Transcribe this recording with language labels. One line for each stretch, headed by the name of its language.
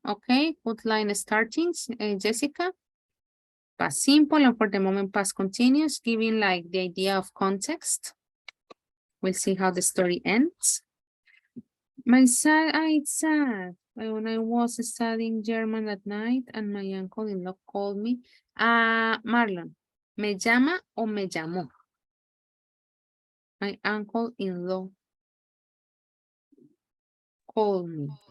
English: Okay, good line startings, Jessica. Past simple and for the moment past continuous, giving like the idea of context. We'll see how the story ends. It's sad. When I was studying German at night and my uncle-in-law called me.
Spanish: Marlon, ¿me llama o me llamó?
English: My uncle-in-law called me.